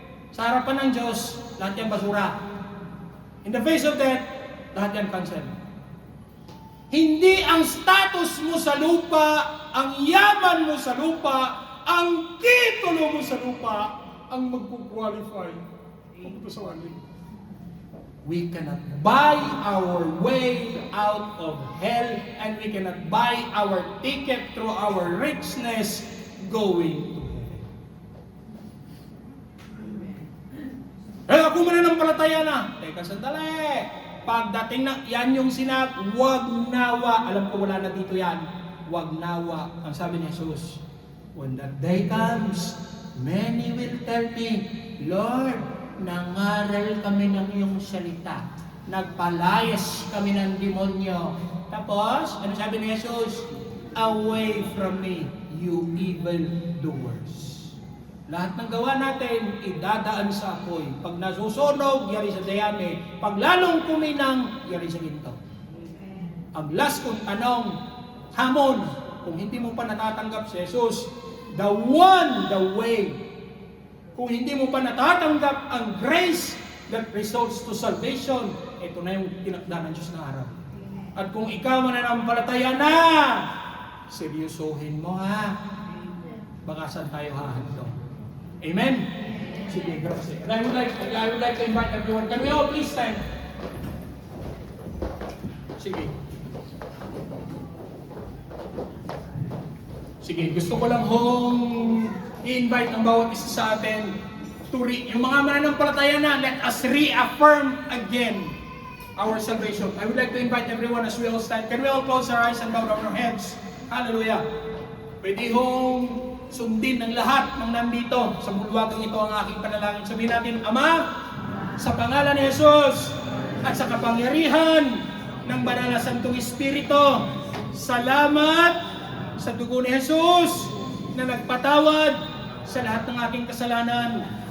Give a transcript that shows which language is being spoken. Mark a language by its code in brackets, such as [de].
[tl] Sa harapan ng Diyos, lahat yan basura. [en] In the face of death, [tl] lahat yan cancel. Hindi ang status mo sa lupa, ang yaman mo sa lupa, ang titulo mo sa lupa, ang magkukwalify papunta sa langit. [en] We cannot buy our way out of hell, and we cannot buy our ticket through our richness going to heaven. [tl] Eh, ako mananampalataya na. Teka, sandali. Pagdating na, yan yung wag nawa. Alam ko wala na dito yan. Wag nawa. Ang sabi ni Jesus, [en] when that day comes, many will tell me, Lord, [tl] nangaral kami ng iyong salita. Nagpalayas kami ng demonyo. Tapos, ano sabi ni Jesus? [en] Away from me, you evil doers. [tl] Lahat ng gawa natin, idadaan sa apoy. Pag nasusunog, yari sa dayami. Pag lalong kuminang, yari sa ginto. Ang last kong tanong, hamon, kung hindi mo pa natatanggap si Jesus, [en] the one, the way. [tl] Kung hindi mo pa natatanggap ang [en] grace that results to salvation, [tl] ito na yung tinakda ng Diyos na araw. At kung ikaw mananampalataya na, seryosohin mo ha. Baka saan tayo hahanto. Amen? Sige, gracias. [en] And I would like to invite everyone. Can we all please stand? [tl] Sige. Sige, gusto ko lang hong i-invite ang bawat isa sa atin to yung mga mananampalataya na, [en] let us reaffirm again our salvation. I would like to invite everyone as we all stand. Can we all close our eyes and bow down our heads? Hallelujah. [tl] Pwede hong sundin ng lahat ng nandito sa bulwagang ito ang aking panalangin. Sabihin natin, Ama, sa pangalan ni Jesus at sa kapangyarihan ng Banal na Santong Espiritu, salamat sa dugo ni Jesus na nagpatawad sa lahat ng aking kasalanan.